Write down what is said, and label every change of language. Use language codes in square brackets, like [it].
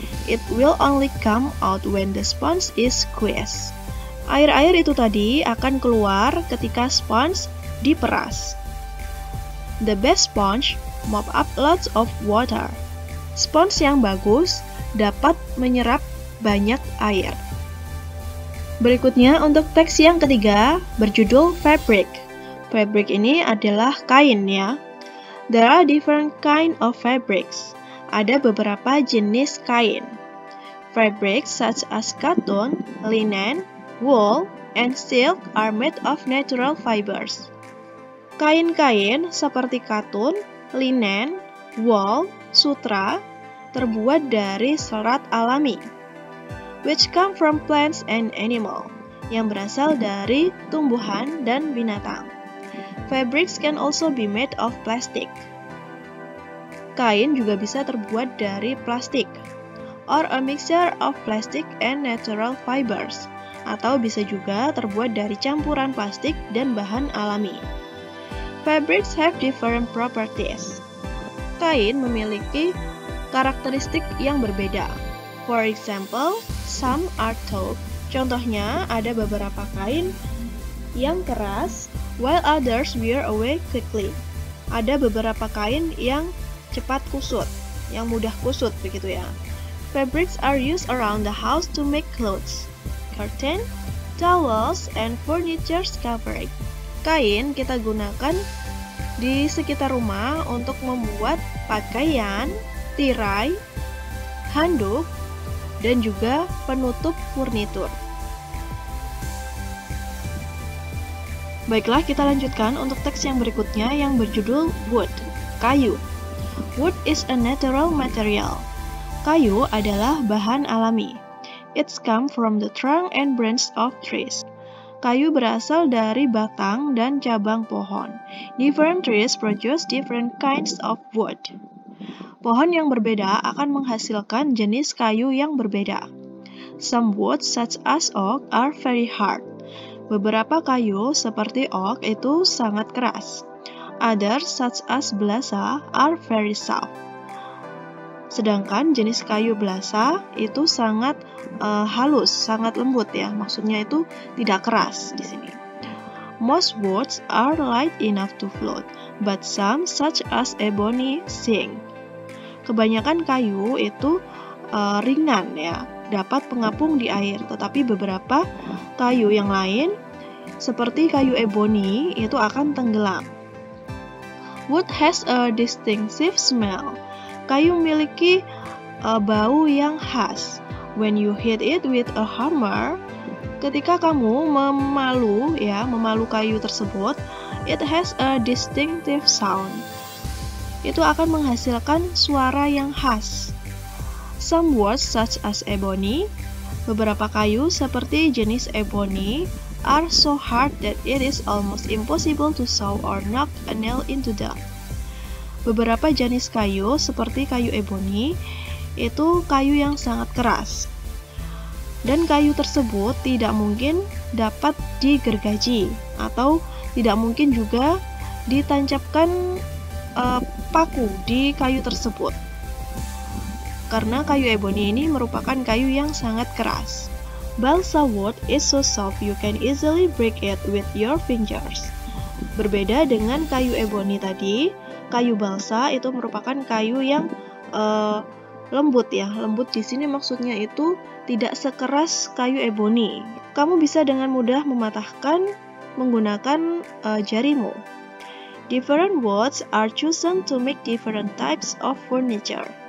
[en] It will only come out when the sponge is squeezed. [id] Air-air itu tadi akan keluar ketika sponge diperas. [en] The best sponge mop up lots of water. [id] Sponge yang bagus dapat menyerap banyak air. Berikutnya untuk teks yang ketiga berjudul fabric. Fabric ini adalah kain ya. [en] There are different kind of fabrics. [id] Ada beberapa jenis kain. [en] Fabrics such as cotton, linen, wool, and silk are made of natural fibers. [id] Kain-kain seperti katun, linen, wool, sutra terbuat dari serat alami, [en] which come from plants and animal, [id] yang berasal dari tumbuhan dan binatang. [en] Fabrics can also be made of plastic. [id] Kain juga bisa terbuat dari plastik, [en] or a mixture of plastic and natural fibers, [id] atau bisa juga terbuat dari campuran plastik dan bahan alami. [en] Fabrics have different properties. [id] Kain memiliki karakteristik yang berbeda. [en] For example, some are tough. [id] Contohnya, ada beberapa kain yang keras, [en] while others wear away quickly. [id] Ada beberapa kain yang cepat kusut, yang mudah kusut begitu ya. [en] Fabrics are used around the house to make clothes, curtain, towels, and furniture covering. [id] Kain kita gunakan di sekitar rumah untuk membuat pakaian, tirai, handuk, dan juga penutup furnitur. Baiklah, kita lanjutkan untuk teks yang berikutnya yang berjudul wood, kayu. [en] Wood is a natural material. [id] Kayu adalah bahan alami. [en] It's come from the trunk and branches of trees. [id] Kayu berasal dari batang dan cabang pohon. [en] Different trees produce different kinds of wood. [id] Pohon yang berbeda akan menghasilkan jenis kayu yang berbeda. [en] Some woods such as oak are very hard. [id] Beberapa kayu seperti oak itu sangat keras. [en] Others such as balsa are very soft. [id] Sedangkan jenis kayu balsa itu sangat halus, sangat lembut ya. Maksudnya itu tidak keras di sini. [en] Most woods are light enough to float, but some such as ebony sink. [id] Kebanyakan kayu itu ringan ya, dapat pengapung di air, tetapi beberapa kayu yang lain seperti kayu ebony itu akan tenggelam. [en] Wood has a distinctive smell. [id] Kayu memiliki bau yang khas. [en] When you hit it with a hammer, [id] ketika kamu memalu kayu tersebut, [en] it has a distinctive sound. [id] Itu akan menghasilkan suara yang khas. [en] Some woods such as ebony, [id] beberapa kayu seperti jenis ebony, [en] are so hard that it is almost impossible to saw or knock a nail into them. [id] Beberapa jenis kayu seperti kayu ebony itu kayu yang sangat keras, dan kayu tersebut tidak mungkin dapat digergaji atau tidak mungkin juga ditancapkan paku di kayu tersebut, karena kayu ebony ini merupakan kayu yang sangat keras. [en] Balsa wood is so soft you can easily break it with your fingers. [id] Berbeda dengan kayu ebony tadi, kayu balsa itu merupakan kayu yang lembut ya. Lembut di sini maksudnya itu tidak sekeras kayu ebony. Kamu bisa dengan mudah mematahkan menggunakan jarimu. [en] Different woods are chosen to make different types of furniture.